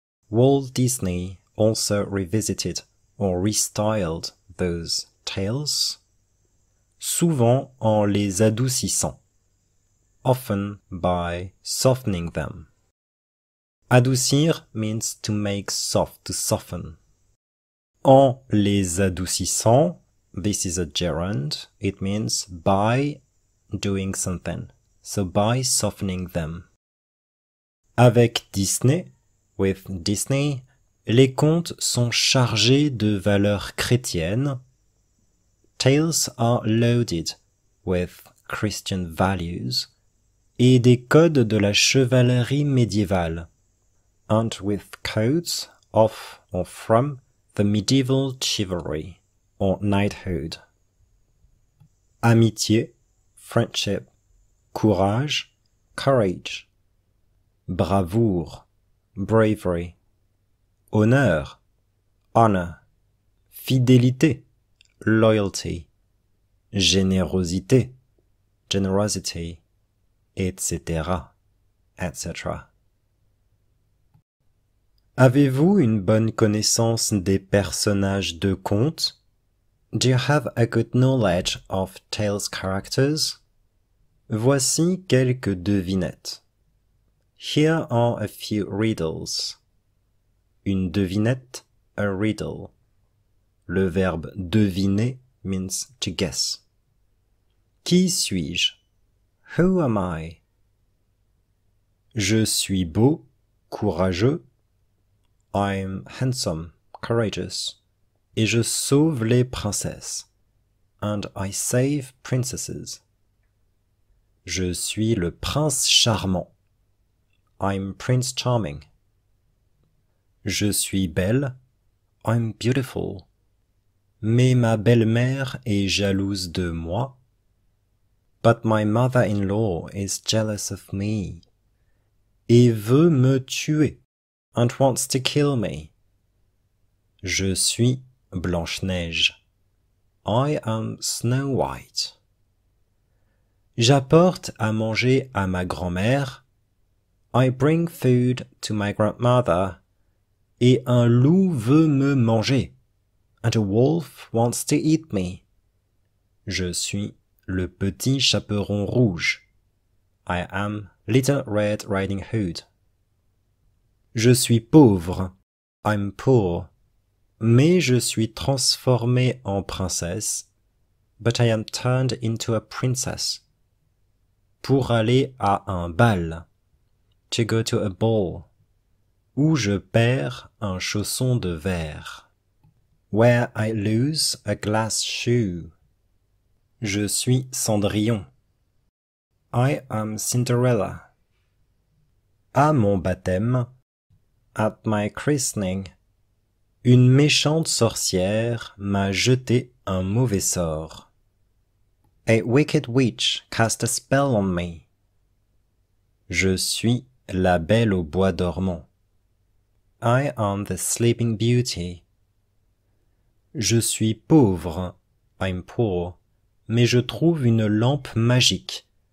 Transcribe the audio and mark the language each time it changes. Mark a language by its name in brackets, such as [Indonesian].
[English] Walt Disney also revisited or restyled those tales, [French] souvent en les adoucissant, [English] often by softening them. Adoucir means to make soft, to soften. En les adoucissant, this is a gerund, it means by doing something. So by softening them. [French] Avec Disney, [English] with Disney, [French] les contes sont chargés de valeurs chrétiennes. [English] Tales are loaded with Christian values [French] et des codes de la chevalerie médiévale, [English] and with codes of or from the medieval chivalry or knighthood. [French] Amitié, friendship, courage, courage, bravoure, bravery, honneur, honor, fidélité, loyalty, générosité, generosity, etc., etc. Avez-vous une bonne connaissance des personnages de contes? [English] Do you have a good knowledge of tales characters? [French] Voici quelques devinettes. [English] Here are a few riddles. Une devinette, a riddle. Le verbe deviner means to guess. [French] Qui suis-je? [English] Who am I? [French] Je suis beau, courageux. [English] I'm handsome, courageous. [French] et je sauve les princesses. [English] And I save princesses. [French] Je suis le prince charmant. [English] I'm Prince Charming. [French] Je suis belle. [English] I'm beautiful. [French] Mais ma belle-mère est jalouse de moi. [English] But my mother-in-law is jealous of me. [French] Et veut me tuer. [English] And wants to kill me. [French] Je suis Blanche-Neige. [English] I am Snow White. [French] J'apporte à manger à ma grand-mère. [English] I bring food to my grandmother. [French] Et un loup veut me manger. [English] And a wolf wants to eat me. [French] Je suis le petit chaperon rouge. [English] I am Little Red Riding Hood. [French] Je suis pauvre. [English] I'm poor. [French] Mais je suis transformé en princesse. [English] But I am turned into a princess. [French] Pour aller à un bal. [English] To go to a ball. [French] Où je perds un chausson de verre. [English] Where I lose a glass shoe. [French] Je suis Cendrillon. [English] I am Cinderella. [French] À mon baptême. [English] At my christening. [French] Une méchante sorcière m'a jeté un mauvais sort. [English] A wicked witch cast a spell on me. [French] Je suis la belle au bois dormant. [English] I am the sleeping beauty. [French] Je suis pauvre. [English] I'm poor. [French] Mais je trouve une lampe magique.